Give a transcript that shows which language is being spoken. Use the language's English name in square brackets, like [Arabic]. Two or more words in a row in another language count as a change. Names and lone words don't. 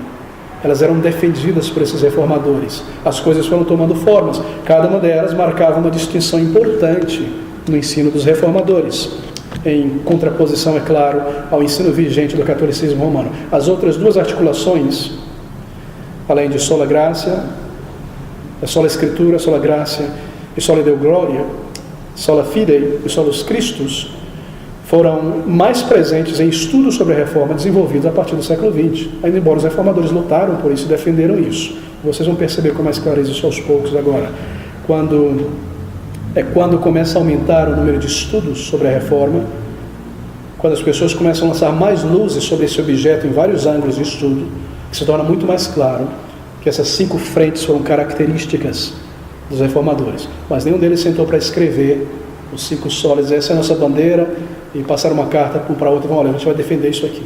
[Portuguese] Elas eram defendidas por esses reformadores. As coisas foram tomando formas. Cada uma delas marcava uma distinção importante no ensino dos reformadores, em contraposição, é claro, ao ensino vigente do catolicismo romano. As outras 2 articulações, além de [Latin] sola gratia, sola escritura, sola gratia e sola deo gloria, sola fidei e solos Christus, [Portuguese] foram mais presentes em estudos sobre a reforma desenvolvidos a partir do século XX, ainda embora os reformadores lutaram por isso e defenderam isso. Vocês vão perceber com mais clareza isso aos poucos agora. Quando começa a aumentar o número de estudos sobre a reforma, quando as pessoas começam a lançar mais luzes sobre esse objeto em vários ângulos de estudo, que se torna muito mais claro que essas 5 frentes foram características dos reformadores, mas nenhum deles sentou para escrever os 5 solas, essa é a nossa bandeira, e passar uma carta para outra, olha, a gente vai defender isso aqui.